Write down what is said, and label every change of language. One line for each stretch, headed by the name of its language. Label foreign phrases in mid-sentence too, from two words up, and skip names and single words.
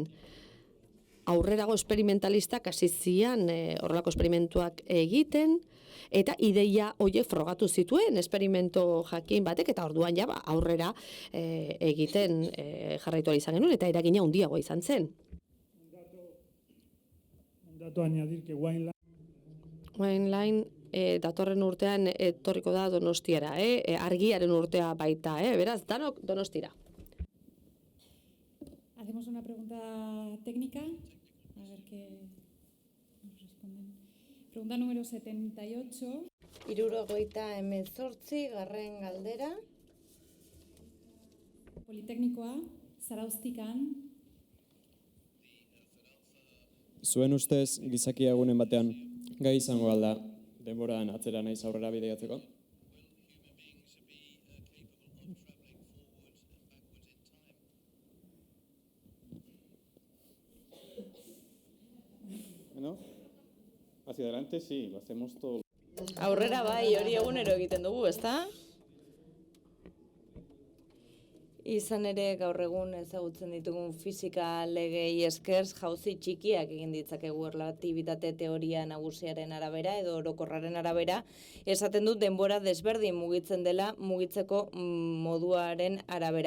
Basque: Aurrerago esperimentalistak hasi zian horrelako esperimentuak egiten, eta ideia horiek frogatu zituen esperimento jakin batek, eta orduan ja aurrera egiten jarraitu izan genuen, eta eragina handiagoa izan zen.
Spanish: Un dato a añadir que
Basque: Wineline datorren urtean etorriko da Donostiara, argiaren urtea baita, beraz, danok Donostira.
Spanish: Hacemos una pregunta técnica, a ver qué nos responden. Pregunta número 78.
Basque: 78 garren galdera. Politeknikoa, Zarauztikan. Zuen ustez, gizakia egunen batean, gai izango alda, denboran atzera naiz aurrera bideiatzeko?
Spanish: Bueno, hacia adelante sí, lo hacemos todo.
Basque: Aurrera bai, hori egunero egiten dugu, ezta? Izan ere gaur egun ezagutzen ditugun fisika legei esker jauzi txikiak egin ditzakegu erlatibitate teoria nagusiaren arabera edo orokorraren arabera, esaten dut denbora desberdin mugitzen dela mugitzeko moduaren arabera.